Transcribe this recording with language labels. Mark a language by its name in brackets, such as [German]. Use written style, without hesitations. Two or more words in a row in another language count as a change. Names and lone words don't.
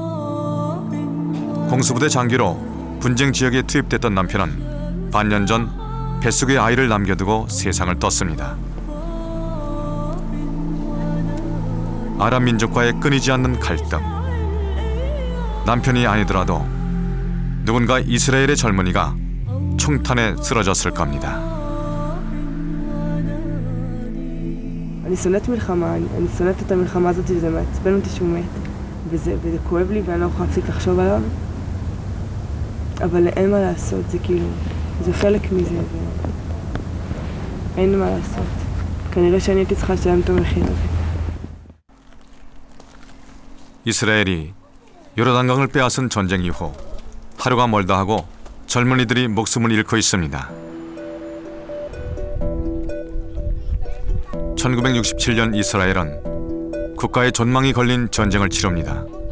[Korean] 공수부대 장교로 분쟁 지역에 투입됐던 남편은 반년 전 뱃속에 아이를 남겨두고 세상을 떴습니다. 아랍 민족과의 끊이지 않는 갈등. 남편이 아니더라도 누군가 이스라엘의 젊은이가 총탄에 쓰러졌을 겁니다. [Hebrew] אני שונאת מלחמה, אני שונאת את המלחמה הזאת וזה מעצבן אותי שהוא מת וזה כואב לי ואני לא יכולה להפסיק לחשוב עליו אבל אין מה לעשות, זה כאילו, זה חלק מזה ואין מה לעשות כנראה שאני הייתי צריכה לשלם את המחיר הזה. [Korean] 이스라엘이 요르단강을 빼앗은 전쟁 이후 하루가 멀다 하고 젊은이들이 목숨을 잃고 있습니다. 1967년 이스라엘은 국가의 존망이 걸린 전쟁을 치릅니다.